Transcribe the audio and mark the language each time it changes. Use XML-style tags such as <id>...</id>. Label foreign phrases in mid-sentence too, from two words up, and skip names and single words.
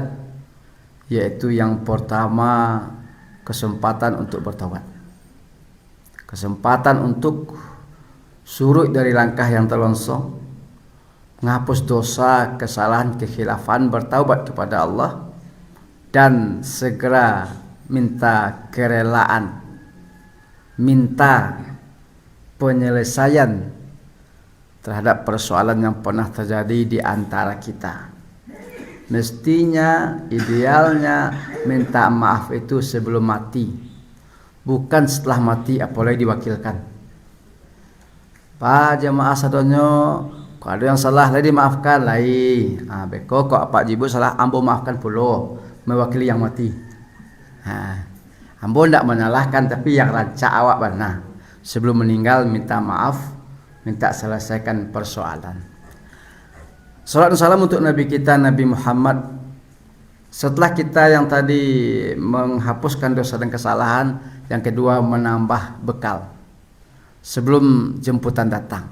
<id>yaitu yang pertama kesempatan untuk bertaubat, kesempatan untuk surut dari langkah yang terlongsong, menghapus dosa, kesalahan, kekhilafan, bertaubat kepada Allah, dan segera minta kerelaan, minta penyelesaian terhadap persoalan yang pernah terjadi di antara kita. Mestinya, idealnya minta maaf itu sebelum mati, bukan setelah mati apalagi diwakilkan.</id> <min>Pak jemaah sadonyo, kalau ada yang salah tadi maafkan lai. Beko kok Pak Jibu salah, ambo maafkan pulo,</min> <id>mewakili yang mati.</id> <min>Ambo tidak menyalahkan, tapi yang rancak awak benar.</min> <id>Sebelum meninggal minta maaf, minta selesaikan persoalan. Salam dan salam untuk Nabi kita Nabi Muhammad. Setelah kita yang tadi menghapuskan dosa dan kesalahan, yang kedua menambah bekal sebelum jemputan datang.</id>